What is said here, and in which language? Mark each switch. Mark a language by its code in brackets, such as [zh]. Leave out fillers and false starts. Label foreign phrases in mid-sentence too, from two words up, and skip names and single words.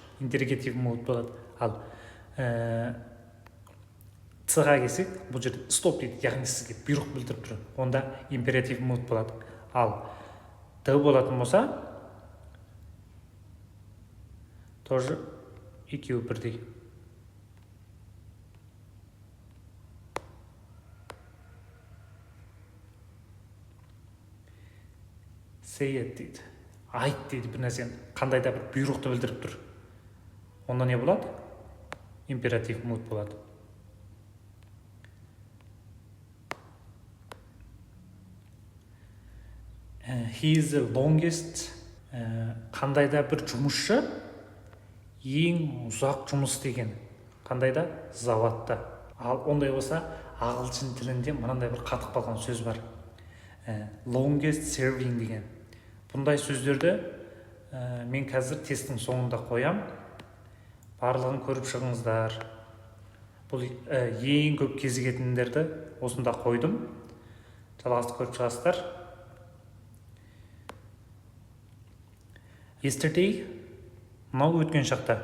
[kk] Интеррогатив мод болады. Ал С-ға келсек, бұл жерде стоп дейді, яғни сізге бұйрық білдіріп тұр. Онда императив мод болады. Ал Д болатын болса, тоже екеуі бірдей. [en] Say it дейді. [kk] Айт дейді бір нәрсені. Қандай да бір бұйрықты білдіріп тұр. Онда не болады? Императив мод болады. [en] He is the longest. [kk] Қандай да бір жұмысшы ең ұзақ жұмыс істеген. Қандай да? Заводта. Ал ондай болса, ағылшын тілінде мынандай бір қатып қалған сөз бар. [en] Longest serving [kk] деген. Бұндай сөздерді мен қазір тесттің соңында қоям. Барлығын көріп шығыңыздар. Бұл ең көп кезігетіндерді осында қойдым. Жалғасты көріп шығасыздар. Yesterday, мынау өткен шақта.